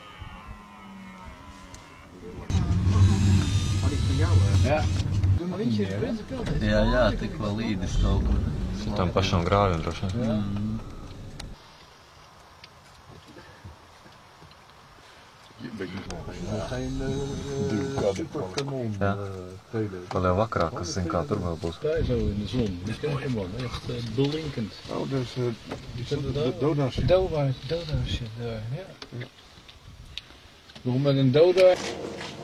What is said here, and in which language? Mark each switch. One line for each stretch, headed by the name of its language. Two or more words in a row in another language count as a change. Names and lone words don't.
Latvian: Jā, tik vēl līdis kaut kur. Tam pašam grāviem droši vien. Jā. Vēl jau vakarā, kas zina, kā tur vēl būs.
Dutch: Daar zo in de zon. Dus kijk hem man, echt blinkend. Oh, dus de doda-ship. Doda-ship daar, ja. Nog met een doda.